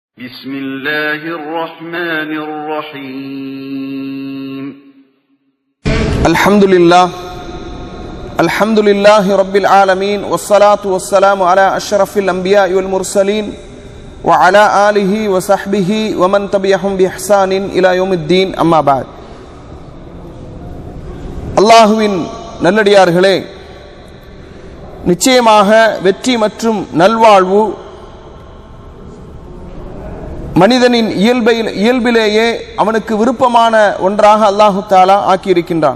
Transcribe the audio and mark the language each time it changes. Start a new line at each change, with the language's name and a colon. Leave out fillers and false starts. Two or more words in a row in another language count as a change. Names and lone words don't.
Arabic: بسم الله الرحمن الرحيم الحمد لله رب العالمين والصلاة والسلام على أشرف الأنبياء والمرسلين وعلى آله وصحبه ومن تبعهم بإحسان إلى يوم الدين أما بعد
Tamil: அல்லாஹ்வின் நல்லடியார்களே, நிச்சயமாக வெற்றி மற்றும் நல்வாழ்வு மனிதனின் இயல்பிலேயே அவனுக்கு விருப்பமான ஒன்றாக அல்லாஹு தஆலா ஆக்கியிருக்கின்றான்.